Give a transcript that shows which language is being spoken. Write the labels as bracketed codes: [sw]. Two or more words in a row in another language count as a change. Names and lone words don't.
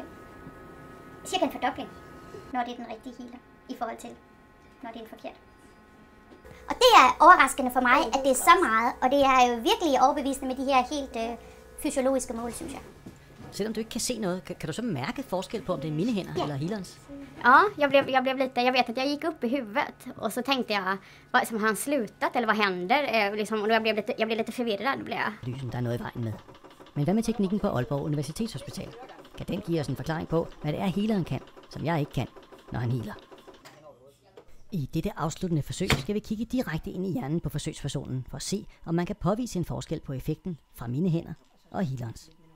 [da] Cirka en fordobling, når det er den rigtige healer, i forhold til, når det er en forkert. Og det er overraskende for mig, at det er så meget, og det er jo virkelig overbevisende med de her helt fysiologiske mål, synes jeg. Selvom du ikke kan se noget, kan du så mærke forskel på, om det er mine hænder eller healerens? [sv] Ja, jag vet att jag gick upp i huvudet och så tänkte jag, har han slutat eller vad händer? Liksom, och jag blev lite förvirrad. [da] Lysen, der er noget i vejen med. Men hvad med teknikken på Aalborg Universitetshospital? Kan den give os en forklaring på, hvad det er healeren kan, som jeg ikke kan, når han healer? I dette afsluttende forsøg skal vi kigge direkte ind i hjernen på forsøgspersonen for at se, om man kan påvise en forskel på effekten fra mine hænder og healerens.